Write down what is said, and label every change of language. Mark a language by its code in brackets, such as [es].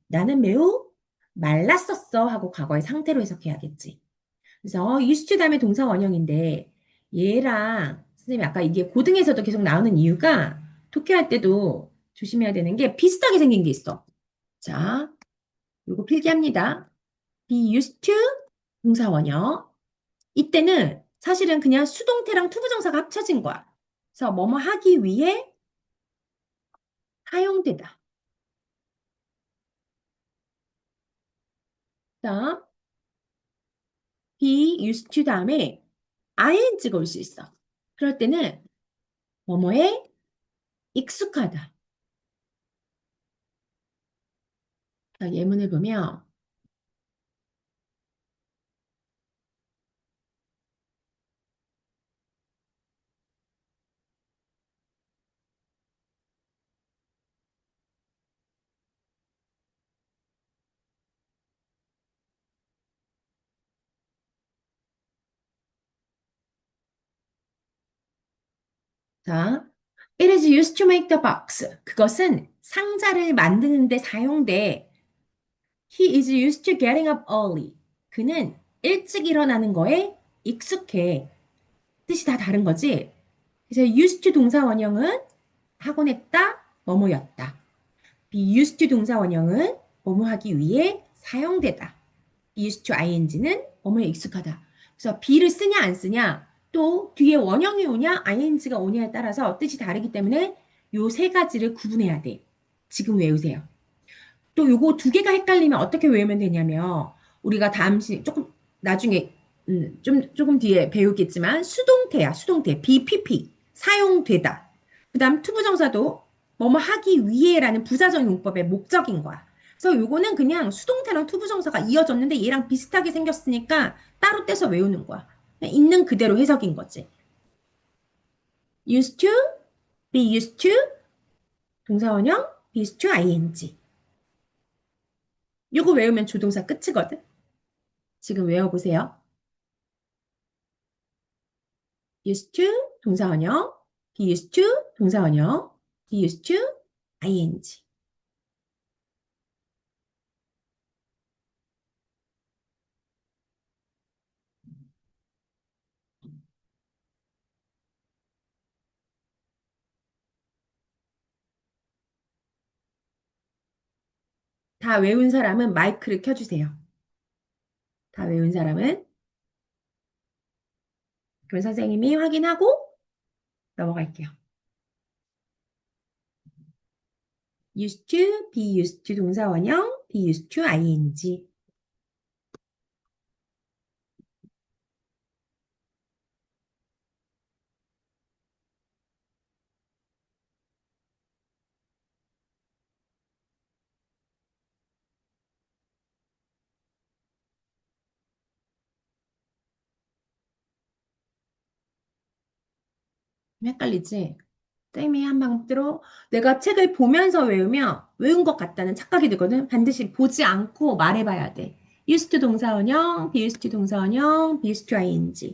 [ko] 나는 매우 말랐었어 하고 과거의 상태로 해석해야겠지. 그래서 used to 다음에 동사 원형인데 얘랑 선생님이 아까 이게 고등에서도 계속 나오는 이유가 독해할 때도 조심해야 되는 게 비슷하게 생긴 게 있어. 자, 요거 필기합니다. [en] be used to 동사원형. [ko] 이때는 사실은 그냥 수동태랑 투부정사가 합쳐진 거야. 그래서 뭐뭐 하기 위해 사용되다. 자, be used to 다음에 ing가 올 수 있어. 그럴 때는 뭐뭐에 익숙하다. 자, 예문을 보면 자, [en] it is used to make the box. [ko] 그것은 상자를 만드는 데 사용돼. [en] He is used to getting up early. [ko] 그는 일찍 일어나는 거에 익숙해. 뜻이 다 다른 거지? 그래서 used to 동사 원형은 하곤 했다, 뭐뭐였다. be used to 동사 원형은 뭐뭐 하기 위해 사용되다. [en] be used to ing는 [ko] 뭐뭐에 익숙하다. 그래서 be를 쓰냐 안 쓰냐, 또 뒤에 원형이 오냐 ing가 오냐에 따라서 뜻이 다르기 때문에 요 세 가지를 구분해야 돼. 지금 외우세요. 또 요거 두 개가 헷갈리면 어떻게 외우면 되냐면 우리가 조금 나중에 조금 뒤에 배우겠지만 수동태야. 수동태 BPP 사용되다. 그다음 투부정사도 뭐뭐 하기 위해라는 부사적 용법의 목적인 거야. 그래서 요거는 그냥 수동태랑 투부정사가 이어졌는데 얘랑 비슷하게 생겼으니까 따로 떼서 외우는 거야. 그냥 있는 그대로 해석인 거지. [en] used to, be used to, 동사원형, be used to ing. [ko] 요거 외우면 조동사 끝이거든. 지금 외워보세요. [en] used to 동사원형, be used to 동사원형, be used to ing. [ko] 다 외운 사람은 마이크를 켜주세요. 다 외운 사람은 그럼 선생님이 확인하고 넘어갈게요. [en] used to, be used to 동사원형, be used to ing. [ko] 헷갈리지? 쌤이 한 방 들어. 내가 책을 보면서 외우면 외운 것 같다는 착각이 들거든. 반드시 보지 않고 말해봐야 돼. [en] used to 동사원형, be used to 동사원형, be used to ing.